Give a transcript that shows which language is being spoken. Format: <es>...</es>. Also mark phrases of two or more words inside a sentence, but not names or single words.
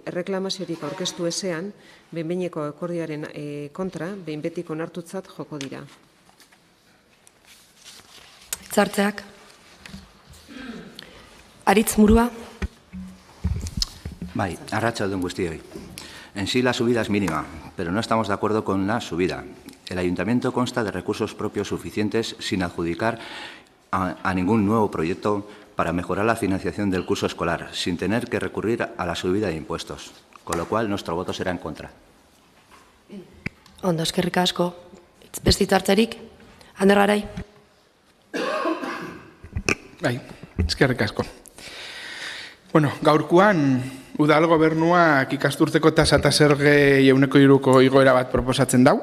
<eu>Erreklamaziorik aurkeztu ezean, behin-behineko akordioaren kontra, behin betiko onartutzat joko dira. Hitzartzeak. Aritz Murua. Bai, arratsaldun guztioi.</eu> <es>En sí la subida es mínima, pero no estamos de acuerdo con la subida. El ayuntamiento consta de recursos propios suficientes sin adjudicar a ningún nuevo proyecto para mejorar la financiación del curso escolar, sin tener que recurrir a la subida de impuestos, con lo cual nuestro voto será en contra.</es> <eu>Ondo, eskerrik asko. Beste hitzartzerik? Ander Garai. Bai, eskerrik asko. Bueno, gaurkoan udal gobernuak ikasturteko tasa eta zerge 3% igoera bat proposatzen dau.</eu>